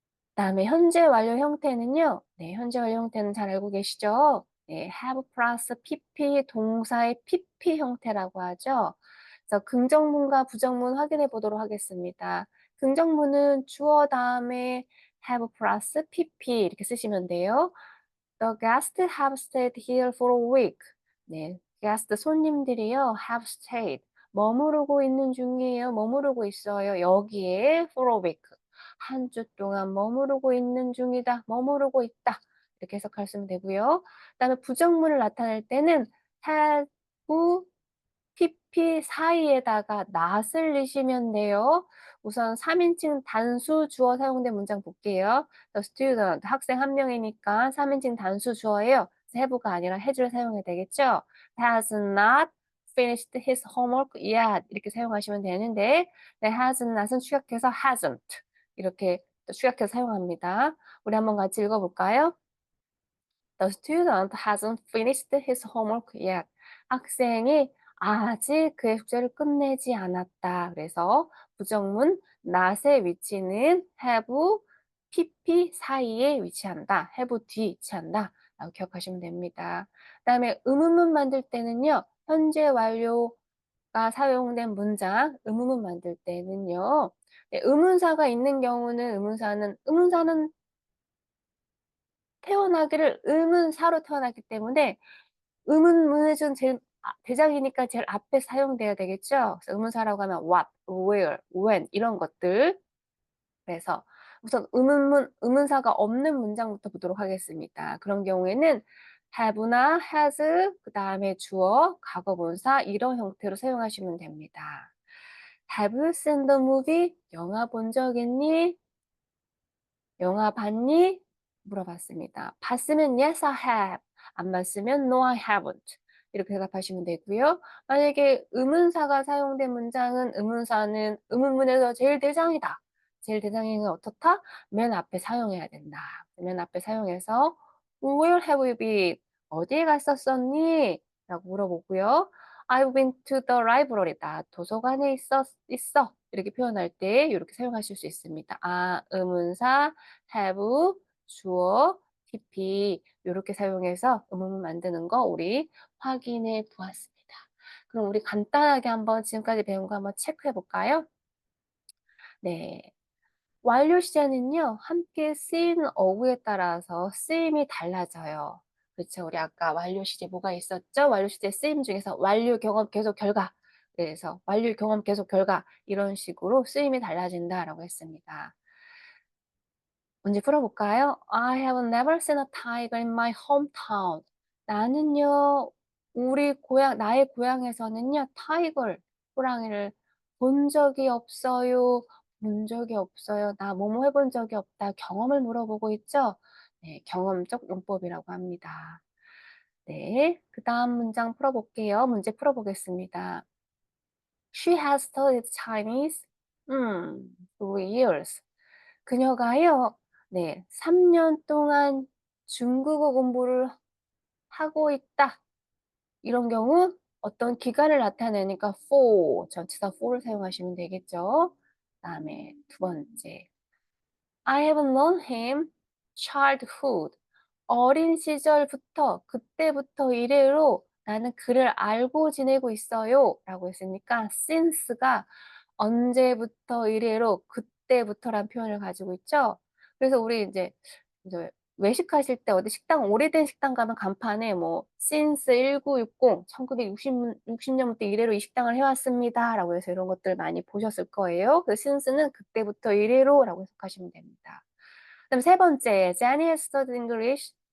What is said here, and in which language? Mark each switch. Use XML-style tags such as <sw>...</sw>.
<ko>그다음에 현재 완료 형태는요. 네, 현재 완료 형태는 잘 알고 계시죠? 네, have 플러스 pp 동사의 pp 형태라고 하죠. 그래서 긍정문과 부정문 확인해 보도록 하겠습니다. 긍정문은 주어 다음에 have 플러스 pp 이렇게 쓰시면 돼요.</ko> <en>The guests have stayed here for a week.</en> <ko>네, guest 손님들이요 have stayed 머무르고 있는 중이에요. 머무르고 있어요. 여기에 for a week 한 주 동안 머무르고 있는 중이다. 머무르고 있다. 이렇게 해석하시면 되고요. 그다음에 부정문을 나타낼 때는 have PP 사이에다가 not을 넣으시면 돼요. 우선 3인칭 단수 주어 사용된 문장 볼게요. The student, 학생 한 명이니까 3인칭 단수 주어예요. have가 아니라 has를 사용해야 되겠죠.</ko> <en>Has not finished his homework yet</en> <ko>이렇게 사용하시면 되는데 네, has not은 축약해서 hasn't 이렇게 또 축약해서 사용합니다. 우리 한번 같이 읽어볼까요?</ko> <en>The student hasn't finished his homework yet.</en> <ko>학생이 아직 그의 숙제를 끝내지 않았다. 그래서 부정문 not의 위치는 have, pp 사이에 위치한다. have 뒤에 위치한다. 라고 기억하시면 됩니다. 그다음에 의문문 만들 때는요. 현재 완료가 사용된 문장, 의문문 만들 때는요. 네, 의문사가 있는 경우는 의문사는 태어나기를 의문사로 태어났기 때문에 의문문의 좀 제일 대장이니까 제일 앞에 사용돼야 되겠죠. 그래서 의문사라고 하면 what, where, when 이런 것들. 그래서 우선 의문사가 없는 문장부터 보도록 하겠습니다. 그런 경우에는 have나 has 그다음에 주어, 과거분사 이런 형태로 사용하시면 됩니다.</ko> <en>Have you seen the movie?</en> <ko>영화 본 적 있니? 영화 봤니? 물어봤습니다.</ko> <en>봤으면 yes, I have. 안 봤으면 no, I haven't.</en> <ko>이렇게 대답하시면 되고요. 만약에 의문사가 사용된 문장은 의문사는 의문문에서 제일 대장이다. 제일 대장에는 어떻다? 맨 앞에 사용해야 된다. 맨 앞에 사용해서</ko> <en>Where have you been?</en> <ko>어디에 갔었었니? 라고 물어보고요.</ko> <en>I've been to the library.</en> <ko>나 도서관에 있어. 이렇게 표현할 때 이렇게 사용하실 수 있습니다. 의문사 have, 주어, pp 요렇게 사용해서 의문문 만드는 거 우리 확인해 보았습니다. 그럼 우리 간단하게 한번 지금까지 배운 거 한번 체크해 볼까요? 네. 완료 시제는요. 함께 쓰인 어구에 따라서 쓰임이 달라져요. 그쵸. 우리 아까 완료 시제 뭐가 있었죠? 완료 시제 쓰임 중에서 완료 경험 계속 결과. 그래서 완료 경험 계속 결과 이런 식으로 쓰임이 달라진다라고 했습니다. 문제 풀어볼까요?</ko> <en>I have never seen a tiger in my hometown.</en> <ko>나는요, 나의 고향에서는요, 호랑이를 본 적이 없어요. 본 적이 없어요. 나 뭐뭐 해본 적이 없다. 경험을 물어보고 있죠? 네, 경험적 용법이라고 합니다. 네, 그 다음 문장 풀어볼게요. 문제 풀어보겠습니다.</ko> <en>She has studied Chinese, 3 years.</en> <ko>그녀가요, 네, 3년 동안 중국어 공부를 하고 있다. 이런 경우 어떤 기간을 나타내니까 for, 전치사 for를 사용하시면 되겠죠. 그다음에 두 번째.</ko> <en>I have known him childhood.</en> <ko>어린 시절부터, 그때부터 이래로 나는 그를 알고 지내고 있어요. 라고 했으니까 since가 언제부터 이래로 그때부터란 표현을 가지고 있죠. 그래서 우리 이제 외식하실 때 어디 식당, 오래된 식당 가면 간판에 뭐 since 1960, 1960년부터 이래로 이 식당을 해왔습니다. 라고 해서 이런 것들 많이 보셨을 거예요. 그 since는 그때부터 이래로 라고 해석하시면 됩니다. 그다음 세 번째,</ko> <en>Jenny has studied English.</en>